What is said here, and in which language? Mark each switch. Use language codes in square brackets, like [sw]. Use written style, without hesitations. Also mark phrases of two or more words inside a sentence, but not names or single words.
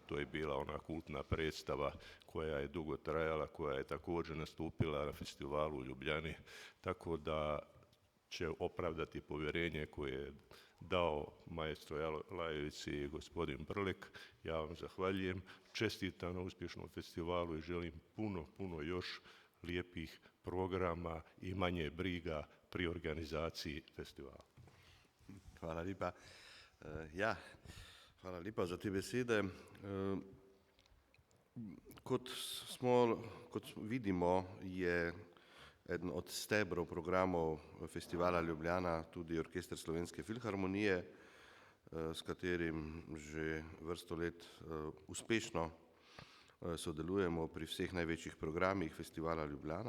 [bs] To je bila ona kultna predstava koja je dugo trajala, koja je također nastupila na festivalu u Ljubljani, tako da će opravdati povjerenje koje je dao maestro Lajović i gospodin Brlek. Ja vam zahvaljujem, čestitam na uspješnom festivalu i želim puno još lijepih programa i manje briga pri organizaciji festivala. [sl] Hvala lepa. Hvala lepa za te besede. Kot vidimo, je eden od stebrov programov festivala Ljubljana tudi Orkester Slovenske filharmonije, s katerim že vrsto let uspešno sodelujemo pri vseh največjih programih festivala Ljubljana.